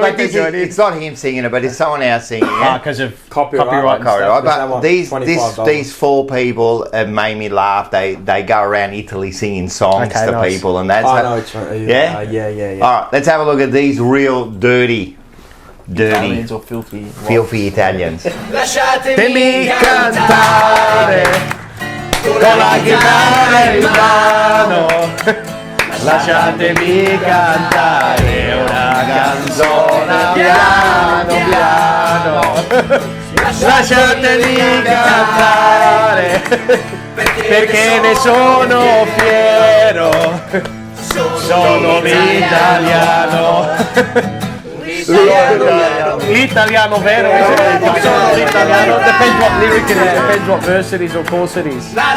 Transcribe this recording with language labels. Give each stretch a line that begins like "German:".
English: but it's not him singing it, but it's someone else singing it. Ah, because of copyright. But these four people have made me laugh. They go around Italy singing songs to people, and that's yeah. All right, let's have a look at these real dirty Italians or filthy Italians.
Italian: Lasciatemi cantare con la chitarra in mano. Lasciatemi cantare una canzone piano piano. Lasciatemi cantare perché ne sono fiero. Sono l'italiano. L'italiano vero, sono l'italiano.
English: Depends what lyric it is, depends what verse it is or course it is.